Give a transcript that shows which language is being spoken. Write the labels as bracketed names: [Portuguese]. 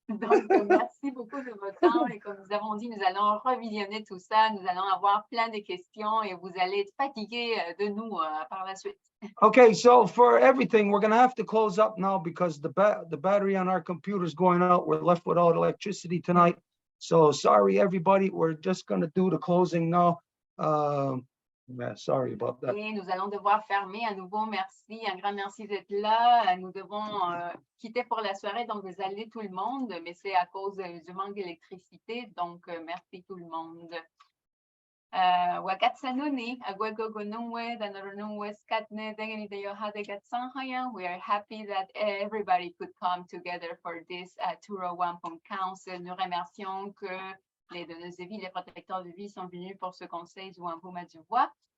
[French] Donc, merci beaucoup de votre temps. Et comme nous avons dit, nous allons revisionner tout ça. Nous allons avoir plein de questions et vous allez être fatigués de nous par la suite. [English] Okay, so for everything, we're going to have to close up now because the battery on our computer is going out. We're left without electricity tonight. So sorry, everybody. We're just going to do the closing now. Yeah, sorry about that. [French] Et nous allons devoir fermer à nouveau. Merci, un grand merci d'être là. Nous devons quitter pour la soirée, donc désolé tout le monde, mais c'est à cause du manque d'électricité. Donc, merci tout le monde. [Mohawk] Wakatsanuni, Agwagogonungwe, Danarunungwe, Skatne, Dengenideyo Hadegatsanhaya. [English] We are happy that everybody could come together for this Turo Wampum Council. [French] Nous remercions que les donneuses de vie, les protecteurs de vie sont venus pour ce conseil du Wampum à du Voies.